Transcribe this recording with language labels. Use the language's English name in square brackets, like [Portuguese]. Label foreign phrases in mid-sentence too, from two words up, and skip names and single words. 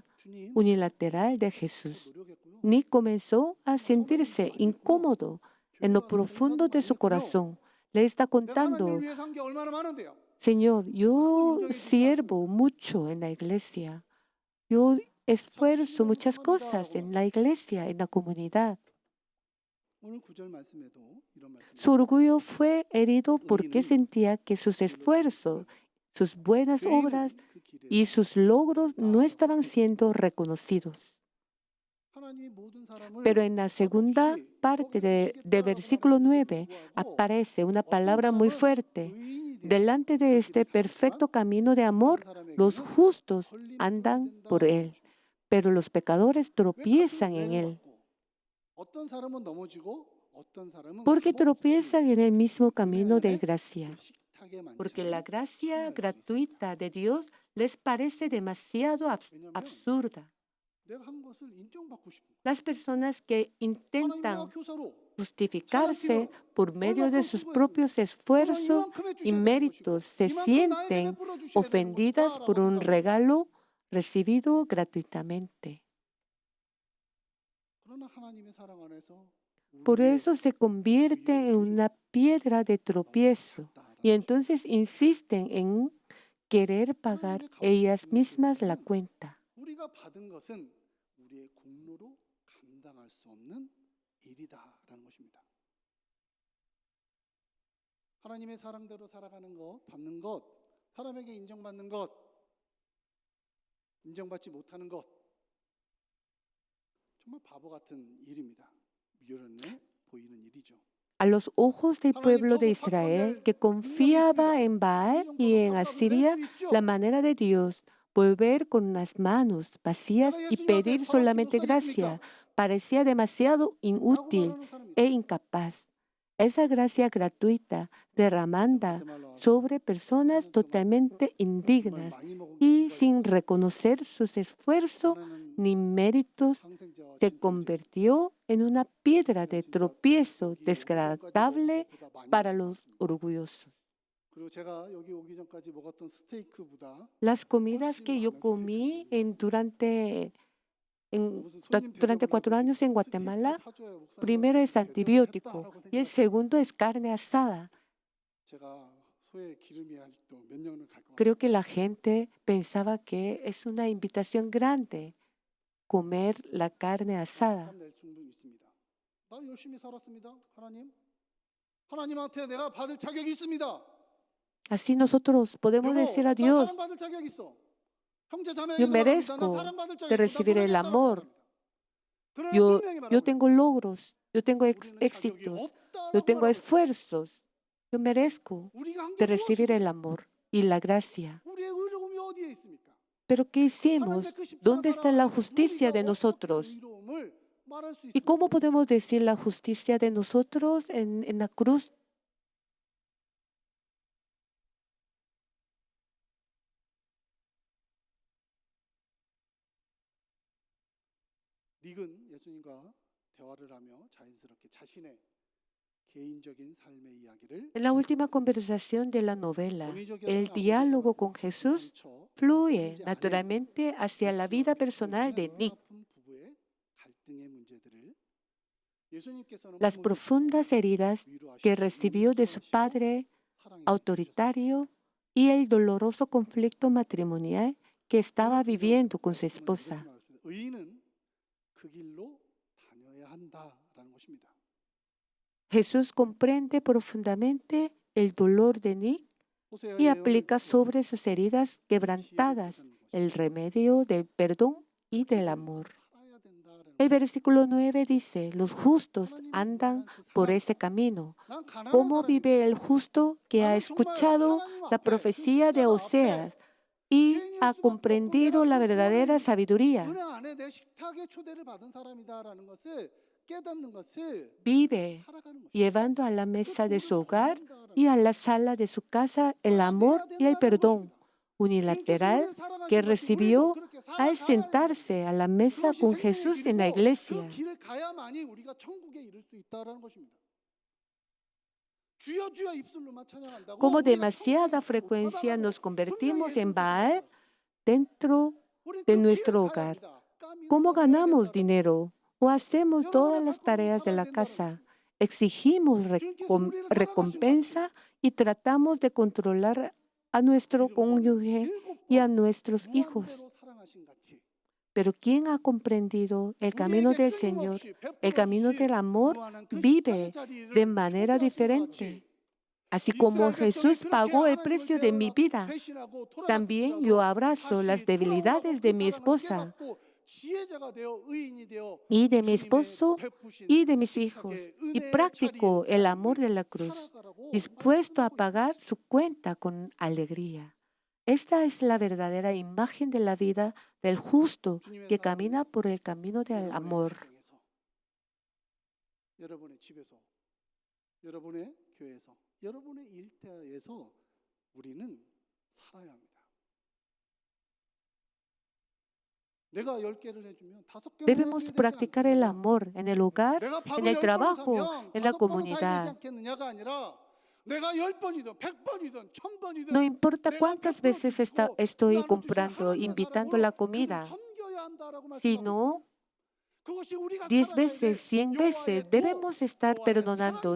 [Korean] 주님, [Spanish] unilateral de [Korean] 저 [Spanish] Jesús, [Korean] 노력했고요. [Spanish] Nick comenzó a sentirse incómodo en lo profundo de su corazón. Le está [Korean] 내가 [Spanish] contando, [Korean] 하나님을 위해서 한 게 얼마나 많은데요. [Spanish] Señor, yo sirvo mucho en la iglesia. Yo esfuerzo muchas cosas en la iglesia, en la comunidad. [Korean] 오늘 9절 말씀에도 이런 말씀. [Spanish] Su orgullo fue herido porque sentía que sus esfuerzos, sus buenas obras [Korean] 그 길에 [Spanish] y sus logros no estaban siendo reconocidos. [Korean] 하나님이 모든 사람을 [Spanish] Pero en la segunda parte del versículo 9 aparece una palabra muy fuerte. Delante de este perfecto camino de amor, los justos andan por él, pero los pecadores tropiezan en él. [Korean] 어떤 사람은 넘어지고 어떤 사람은 [Spanish] Porque tropiezan en el mismo camino de [Korean] 그 [Spanish] gracia. [Korean] 식탁에 [Spanish] Porque la [Korean] 만지고 [Spanish] gracia gratuita de Dios les parece demasiado absurda. [Korean] 내가 한 것을 인정받고 싶은 거예요. [Spanish] Las personas que [Korean] 하나님 내가 [Spanish] intentan [Korean] 교사로 [Spanish] justificarse por medio de sus propios esfuerzos y méritos se sienten ofendidas por un regalo recibido gratuitamente. [Korean] 그러나 하나님의 사랑 안에서 [Spanish] Por [Korean] 우리의 [Spanish] eso se convierte en una piedra de tropiezo y entonces insisten en querer pagar ellas mismas la cuenta. [Korean] 우리가 받은 것은 우리의 공로로 감당할 수 없는 일이다라는 것입니다. 하나님의 사랑대로 살아가는 것, 받는 것, 사람에게 인정받는 것, 인정받지 못하는 것, 정말 바보 같은 일입니다. 미련해 보이는 일이죠. [Spanish] A los ojos del pueblo de Israel que confiaba en Baal y en Asiria, la manera de Dios volver con las manos vacías y pedir solamente gracia parecía demasiado inútil e incapaz. esa gracia gratuita derramada sobre personas totalmente indignas y sin reconocer sus esfuerzos ni méritos, se convirtió en una piedra de tropiezo desagradable para los orgullosos. [Korean] 그리고 제가 여기 오기 전까지 먹었던 스테이크보다 [Spanish] Las comidas que [Korean] 훨씬 [Spanish] yo [Korean] 많은 [Spanish] comí [Korean] 스테이크를 [Spanish] en- [Korean] 무슨 손님 [Spanish] durante 4 [Korean] 데려오려고 [Spanish] años en [Korean] 스테이크를 [Spanish] Guatemala, [Korean] 사줘야 목사님한테 [Spanish] primero es [Korean] 대접을 [Spanish] antibiótico [Korean] 했다라고 [Spanish] y el [Korean] 생각했어요. [Spanish] segundo es carne asada. [Korean] 제가 소의 기름이 아직도 몇 년을 갈것 [Spanish] Creo [Korean] 같습니다. [Spanish] que la gente pensaba que es una invitación grande comer la carne asada. [Korean] 값 낼 수는 있습니다. 나 열심히 살았습니다. 하나님. 하나님한테 내가 받을 자격이 있습니다. [Spanish] Así nosotros podemos decir a [Korean] 여보, 나 [Spanish] Dios, [Korean] 사랑받을 자격이 있어. 형제 자매 [Spanish] yo [Korean] 얘기 말합니다. 나 [Spanish] merezco [Korean] 사랑받을 [Spanish] de [Korean] 자격이 있고 나 [Spanish] recibir el [Korean] 고백했다라고 [Spanish] amor, [Korean] 말합니다. 그러나 [Spanish] yo, [Korean] 분명히 [Spanish] yo [Korean] 말하고 [Spanish] tengo logros, yo tengo [Korean] 우리는 자격이 [Spanish] éxitos, yo [Korean] 없다라고 [Spanish] tengo [Korean] 말하고 있어요. [Spanish] esfuerzos, yo merezco [Korean] 우리가 한 [Spanish] de [Korean] 게 [Spanish] recibir el [Korean] 무엇이고 [Spanish] amor y la gracia. [Korean] 우리의 의로움이 어디에 있습니까? [Spanish] Pero ¿qué [Korean] 하나님의 [Spanish] hicimos? [Korean] 그 십자가 [Spanish] ¿Dónde está la [Korean] 사랑을 [Spanish] justicia [Korean] 우리가 [Spanish] de [Korean] 어떻게 [Spanish] nosotros? [Korean] 의로움을 말할 수 [Spanish] ¿Y [Korean] 있습니까? [Spanish] cómo podemos decir la justicia de nosotros en la cruz? [Korean] 닉은 예수님과 대화를 하며 자연스럽게 자신의 개인적인 삶의 이야기를 [Spanish] En la última conversación de la novela, [Korean] 권위적이었던 [Spanish] el diálogo con Jesús [Korean] 상처, [Spanish] fluye [Korean] 형제, 아내, [Spanish] naturalmente hacia la vida personal de Nick. [Korean] 아픈 부부의 갈등의 문제들을 예수님께서는 [Spanish] Las profundas heridas que recibió de su padre autoritario y el doloroso conflicto matrimonial que estaba viviendo con su esposa. [Korean] 의인은 그 길로 다녀야 한다라는 것입니다. [Spanish] Jesús comprende profundamente el dolor de Nick y aplica sobre sus heridas quebrantadas el remedio del perdón y del amor. El versículo 9 dice, los justos andan por ese camino. ¿Cómo vive el justo que ha escuchado la profecía de Oseas y ha comprendido la verdadera sabiduría? [Korean] 은혜 안에 내 식탁에 초대를 받은 사람이다라는 것을 깨닫는 것을 [Spanish] Vive [Korean] 살아가는 것입니다. [Spanish] llevando a la mesa de su hogar y a la sala de su casa el amor y el perdón unilateral que recibió al sentarse a la mesa con Jesús en la iglesia. [Korean] 그 길을 가야만이 우리가 천국에 이를 수 있다라는 것입니다. 주여 주여 입술로만 찬양한다고 [Spanish] Como [Korean] 우리가 [Spanish] demasiada [Korean] 천국에 [Spanish] frecuencia [Korean] 못 [Spanish] nos [Korean] 가다라는 [Spanish] convertimos [Korean] 분명히 [Spanish] en [Korean] 예수님께서 [Spanish] Baal [Korean] 말씀하셨어요. [Spanish] dentro [Korean] 우리는 [Spanish] de [Korean] 그 [Spanish] nuestro [Korean] 길을 가야 [Spanish] hogar. [Korean] 합니다. 까미로 [Spanish] ¿Cómo [Korean] 가야 [Spanish] ganamos [Korean] 된다라는 [Spanish] dinero o hacemos todas [Korean] 여러분의 [Spanish] las [Korean] 발걸음으로 [Spanish] tareas de [Korean] 살아야 [Spanish] la [Korean] 된다는 [Spanish] casa? [Korean] 것입니다. [Spanish] Exigimos [Korean] 주님께서 우리를 사랑하신 [Spanish] recompensa [Korean] 같이 [Spanish] y tratamos de controlar a nuestro [Korean] 일곱 번, [Spanish] cónyuge [Korean] 일곱 [Spanish] y a [Korean] 번 [Spanish] nuestros hijos. [Korean] 무한대로 사랑하신 같이 [Spanish] Pero quien ha comprendido el camino [Korean] 우리에게 [Spanish] del Señor, [Korean] 끊임없이 [Spanish] el camino [Korean] 베풀어 [Spanish] del amor, [Korean] 무한한 그 [Spanish] vive [Korean] 십자가의 자리를 [Spanish] de manera [Korean] 초대하신 것 [Spanish] diferente. [Korean] 같이 [Spanish] Así como [Korean] 이스라엘 백성이 [Spanish] Jesús [Korean] 그렇게 [Spanish] pagó el [Korean] 하나님을 [Spanish] precio de mi [Korean] 배신하고 [Spanish] vida, también yo [Korean] 돌아갔을지라도 [Spanish] abrazo las [Korean] 다시 [Spanish] debilidades [Korean] 돌아오라고 [Spanish] de [Korean] 그 [Spanish] mi [Korean] 사랑을 [Spanish] esposa [Korean] 깨닫고 지혜자가 되어 의인이 되어 [Spanish] y de mi [Korean] 주님의 [Spanish] esposo [Korean] 베푸신 [Spanish] y de mis hijos, [Korean] 십자가의 [Spanish] y [Korean] 은혜의 [Spanish] practico [Korean] 자리의 [Spanish] el amor de [Korean] 삶을 [Spanish] la cruz, [Korean] 살아가라고 [Spanish] dispuesto a [Korean] 말씀하고 [Spanish] pagar [Korean] 있습니다. [Spanish] su cuenta con alegría. Esta es la verdadera imagen de la vida del justo [Korean] 주님의 [Spanish] que [Korean] 사랑은 [Spanish] camina por el camino del [Korean] 여러분의 [Spanish] amor. [Korean] 가정에서, 여러분의 집에서, 여러분의 교회에서, 여러분의 일터에서 우리는 살아야 합니다. 내가 10개를 해주면 5개는 [Spanish] Debemos [Korean] 해줘야 되지 [Spanish] practicar el [Korean] 않겠느냐? [Spanish] amor en el hogar, [Korean] 내가 [Spanish] en [Korean] 밥을 [Spanish] el [Korean] 10번을 [Spanish] trabajo, [Korean] 사면 [Spanish] en la [Korean] 5번은 사야 되지 [Spanish] comunidad. [Korean] 않겠느냐가 아니라 내가 10번이든 100번이든 1000번이든 [Spanish] No importa cuántas veces estoy comprando, [Korean] 하나님의 [Spanish] invitando [Korean] 사랑으로 [Spanish] la [Korean] 그를 [Spanish] comida, [Korean] 섬겨야 한다라고 말씀하고 있어요. [Spanish] sino [Korean] 그것이 우리가 [Spanish] 10 [Korean] 살아가야 [Spanish] veces, [Korean] 될 [Spanish] 100 veces, [Korean] 여호와의 [Spanish] debemos estar [Korean] 여호와의 [Spanish] perdonando,